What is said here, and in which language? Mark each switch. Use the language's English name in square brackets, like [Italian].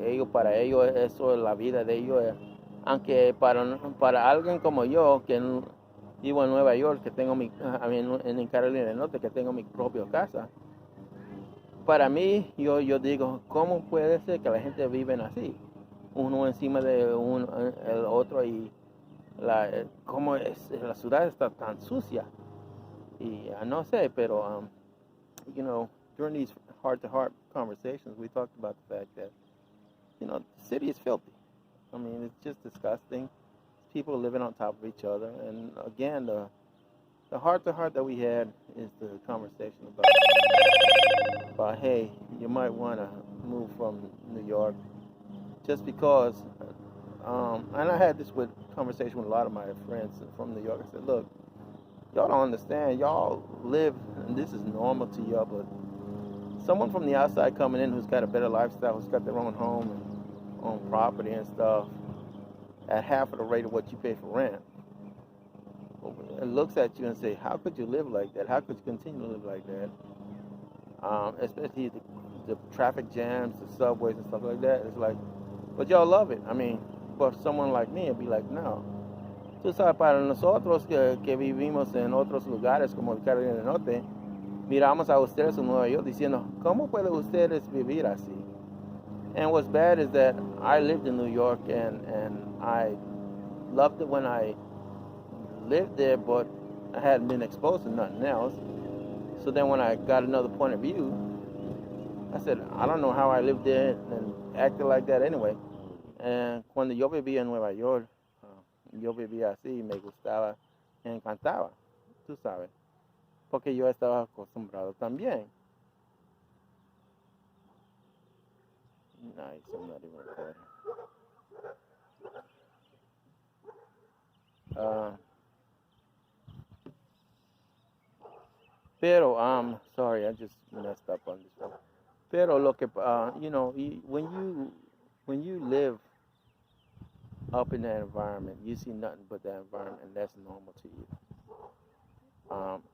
[Spanish] Para ellos eso es la vida de ellos, aunque para alguien como yo que vivo en Nueva York, que tengo en Carolina del Norte, que tengo mi propia casa, para mí yo digo, ¿cómo puede ser que la gente vive así? Uno encima de el otro y cómo la ciudad está tan sucia. Y no sé, pero [English] during these heart-to-heart conversations, we talked about the fact that, the city is filthy. It's just disgusting. People living on top of each other. And again, the heart-to-heart that we had is the conversation about hey, you might want to move from New York just because, and I had this conversation with a lot of my friends from New York. I said, look, Y'all don't understand. Y'all live, and this is normal to y'all, but someone from the outside coming in who's got a better lifestyle, who's got their own home and own property and stuff, at half of the rate of what you pay for rent, and looks at you and say, how could you live like that? How could you continue to live like that? Especially the traffic jams, the subways and stuff like that. It's like, but y'all love it. I mean, but someone like me would be like, no. [Spanish] Tú sabes, para nosotros que vivimos en otros lugares como el Carolina del Norte, miramos a ustedes en Nueva York diciendo, ¿cómo pueden ustedes vivir así? [English] And what's bad is that I lived in New York and I loved it when I lived there, but I hadn't been exposed to nothing else. So then when I got another point of view, I said, I don't know how I lived there and acted like that anyway. And [Spanish] cuando yo vivía en Nueva York, yo vivía así, me gustaba, me encantaba, tú sabes, porque yo estaba acostumbrado también. [English] Nice, I'm not even recording. [Spanish] Pero, [English] sorry, I just messed up on this one. [Spanish] Pero lo que, [English] you know, when you live up in that environment, you see nothing but that environment, and that's normal to you.